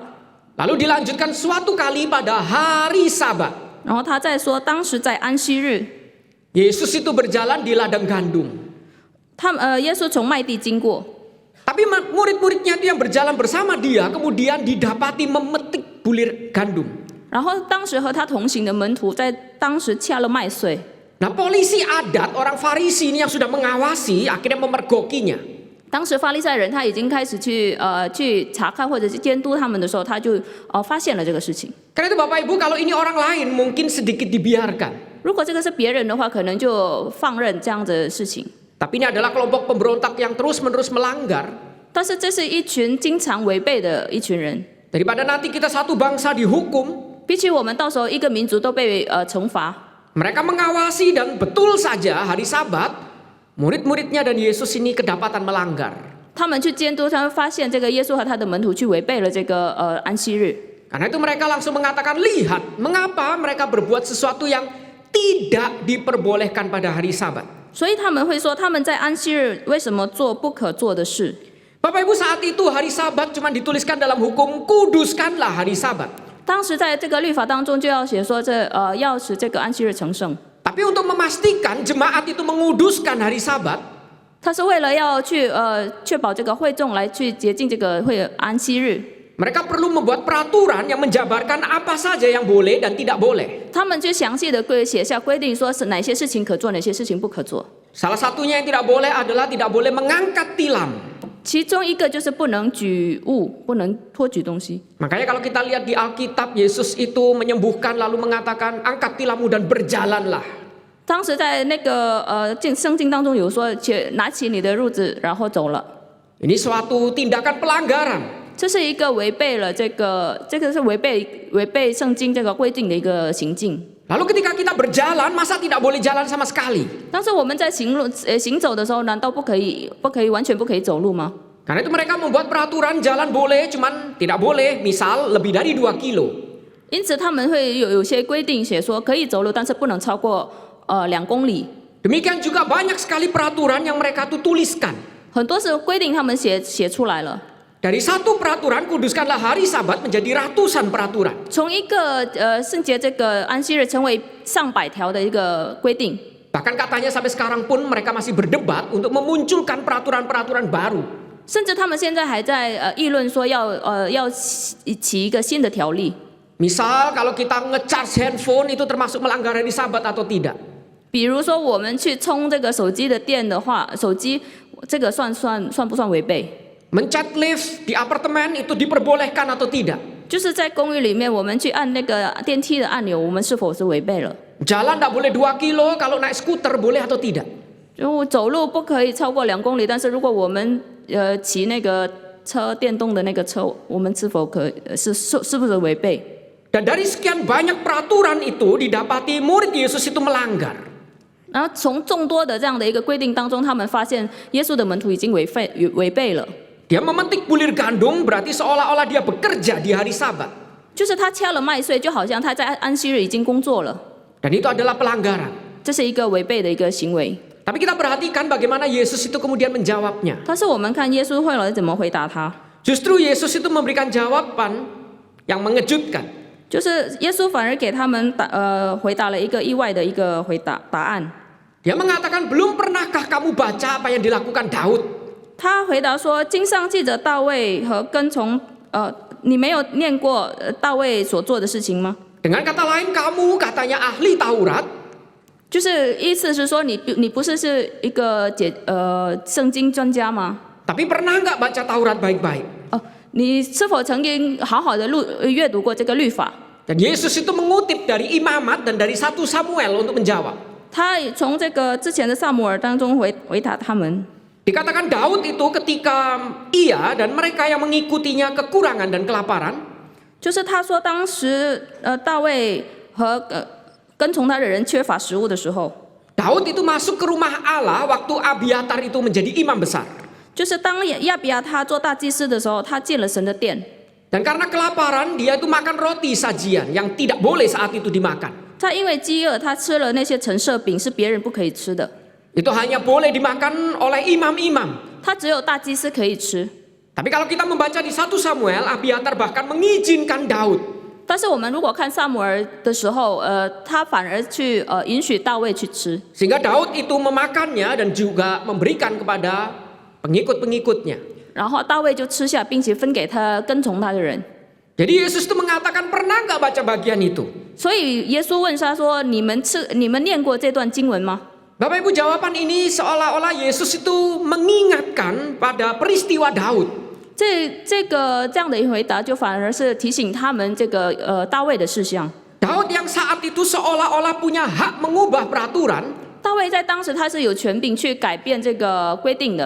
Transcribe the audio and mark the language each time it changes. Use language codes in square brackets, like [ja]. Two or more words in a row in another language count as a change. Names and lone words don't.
[id] Lalu dilanjutkan suatu kali pada hari Sabat. [zh] 然后他再说，当时在安息日， [id] Yesus itu berjalan di ladang gandum. [zh] 耶稣从麦地经过， [id] Tapi murid-muridnya itu yang berjalan bersama dia kemudian didapati memetik bulir gandum. [zh] 然后当时和他同行的门徒在当时掐了麦穗。 [id] Nah, polisi adat orang Farisi ini yang sudah mengawasi akhirnya memergokinya. [zh] 当时法利赛人他已经开始去查看或者是监督他们的时候，他就发现了这个事情。 [id] Karena itu Bapak Ibu, kalau ini orang lain mungkin sedikit dibiarkan. [zh] 如果这个是别人的话，可能就放任这样子的事情。 [id] Tapi ini adalah kelompok pemberontak yang terus-menerus melanggar. [zh] 但是这是一群经常违背的一群人， [id] Daripada nanti kita satu bangsa dihukum, [zh] 比起我们到时候一个民族都被惩罚， [id] mereka mengawasi dan betul saja hari Sabat, murid-muridnya dan Yesus ini kedapatan melanggar. [zh] 他们去监督，他们发现这个耶稣和他的门徒去违背了这个安息日。 [id] Karena itu mereka langsung mengatakan, lihat mengapa mereka berbuat sesuatu yang tidak diperbolehkan pada hari Sabat. [zh] 所以他们会说，他们在安息日为什么做不可做的事？ [id] Bapak Ibu, saat itu hari Sabat cuma dituliskan dalam hukum, kuduskanlah hari Sabat. [zh] 当时在这个律法当中就要写说要使这个安息日成圣。 [id] Tapi untuk memastikan jemaat itu menguduskan hari Sabat, [zh] 他是为了要去确保这个会众来去洁净这个安息日， [id] mereka perlu membuat peraturan yang menjabarkan apa saja yang boleh dan tidak boleh. [zh] 他们就详细的写下规定，说是哪些事情可做，哪些事情不可做。 [id] Salah satunya yang tidak boleh adalah tidak boleh mengangkat tilam. [zh] 其中一个就是不能举物，不能托举东西。 [id] Makanya kalau kita lihat di Alkitab, Yesus itu menyembuhkan lalu mengatakan, angkat tilammu dan berjalanlah. [zh] 当时在那个圣经当中有说，拿起你的褥子，然后走了。 [id] Ini suatu tindakan pelanggaran. [zh] 这是一个违背了这个是违背圣经这个规定的一个行径。 [id] Lalu ketika kita berjalan, masa tidak boleh jalan sama sekali? [zh] 但是我们在行走的时候，难道不可以完全不可以走路吗？ [id] Karena itu mereka membuat peraturan jalan boleh, cuman tidak boleh, misal lebih dari 2 kilo. [zh] 因此他们会有些规定写说可以走路，但是不能超过2公里。 [id] Demikian juga banyak sekali peraturan yang mereka tuliskan. [zh] 很多是规定他们写出来了。 [id] Dari satu peraturan, kuduskanlah hari Sabat, menjadi ratusan peraturan. [zh] 从一个圣洁这个安息日成为上百条的一个规定。 [id] Bahkan katanya sampai sekarang pun mereka masih berdebat untuk memunculkan peraturan-peraturan baru. [zh] 甚至他们现在还在议论说要起一个新的条例。 [id] Misal kalau kita nge-charge handphone itu termasuk melanggar hari Sabat atau tidak? [zh] 比如说我们去充这个手机的电的话，手机这个算不算违背？ [id] Mencet lift di apartemen itu diperbolehkan atau tidak? [zh] 就是在公寓里面，我们去按那个电梯的按钮，我们是否是违背了？ [id] Jalan tidak boleh 2 kilo, kalau naik skuter boleh atau tidak? [zh] 就走路不可以超过2公里，但是如果我们骑那个电动的那个车，我们是否是不是违背？ [id] Dan dari sekian banyak peraturan itu didapati murid Yesus itu melanggar. [zh] 然后从众多的这样的一个规定当中，他们发现耶稣的门徒已经违背了。 [id] Dia memetik bulir gandum berarti seolah-olah dia bekerja di hari Sabat. [zh] 就是他掐了麦穗，就好像他在安息日已经工作了， [id] Dan itu adalah pelanggaran. [zh] 这是一个违背的一个行为。 [id] Tapi kita perhatikan bagaimana Yesus itu kemudian menjawabnya. [zh] 但是我们看耶稣后来怎么回答他， [id] Justru Yesus itu memberikan jawaban yang mengejutkan. [zh] 就是耶稣反而给他们回答了一个意外的一个答案。 [id] Dia mengatakan, belum pernahkah kamu baca apa yang dilakukan Daud? [zh] 他回答说：“经上记着大卫和跟从你没有念过大卫所做的事情吗？” [id] Dengan kata lain, kamu katanya ahli Taurat, [zh] 就是意思是说你不是一个圣经专家吗？ [id] tapi pernah nggak baca Taurat baik-baik? [zh] 你是否曾经好好的阅读过这个律法？ [id] Dan Yesus itu mengutip dari Imamat dan dari 1 Samuel untuk menjawab. [zh] 他从这个之前的撒母耳当中回答他们。 [id] Dikatakan Daud itu ketika ia dan mereka yang mengikutinya kekurangan dan kelaparan, [zh] 就是他说当时大卫和跟从他的人缺乏食物的时候， [id] Daud itu masuk ke rumah Allah waktu Abiatar itu menjadi imam besar. [zh] 就是当亚比亚他做大祭司的时候，他进了神的殿。 [id] Dan karena kelaparan, dia itu makan roti sajian yang tidak boleh saat itu dimakan. [zh] 他因为饥饿，他吃了那些陈设饼，是别人不可以吃的。 [id] Itu hanya boleh dimakan oleh imam-imam. [zh] 他只有大祭司可以吃。 [id] Tapi kalau kita membaca di 1 Samuel, Abiatar bahkan mengizinkan Daud. [zh] 但是我们如果看撒母耳的时候，他反而去允许大卫去吃， [id] Sehingga Daud itu memakannya dan juga memberikan kepada pengikut-pengikutnya. [zh] 然后大卫就吃下，并且分给他跟从他的人。 [id] Jadi Yesus itu mengatakan, pernah nggak baca bagian itu? [zh] 所以耶稣问他说：“你们念过这段经文吗？” [id] Bapak Ibu, jawaban ini seolah-olah Yesus itu mengingatkan pada peristiwa Daud. [zh] 这样的一回答，就反而是提醒他们这个大卫的事项。 [id] Daud yang saat itu seolah-olah punya hak mengubah peraturan, [zh] 大卫在当时他是有权柄去改变这个规定的，